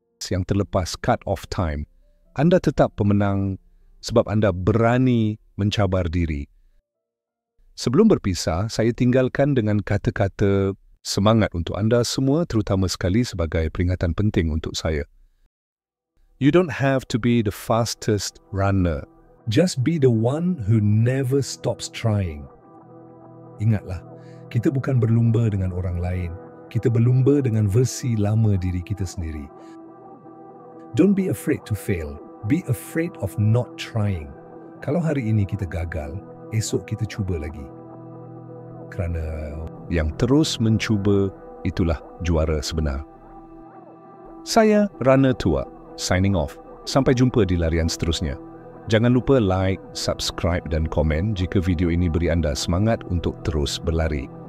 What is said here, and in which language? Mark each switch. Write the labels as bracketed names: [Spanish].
[Malay] yang terlepas cut-off time, anda tetap pemenang sebab anda berani mencabar diri. Sebelum berpisah, saya tinggalkan dengan kata-kata semangat untuk anda semua, terutama sekali sebagai peringatan penting untuk saya. [English] You don't have to be the fastest runner. Just be the one who never stops trying. [Malay] Ingatlah, kita bukan berlumba dengan orang lain. Kita berlumba dengan versi lama diri kita sendiri. [English] Don't be afraid to fail. Be afraid of not trying. [Malay] Kalau hari ini kita gagal, esok kita cuba lagi. Kerana yang terus mencuba, itulah juara sebenar. Saya Runner Tour, [English] signing off. [Malay] Sampai jumpa di larian seterusnya. Jangan lupa like, subscribe dan komen jika video ini beri anda semangat untuk terus berlari.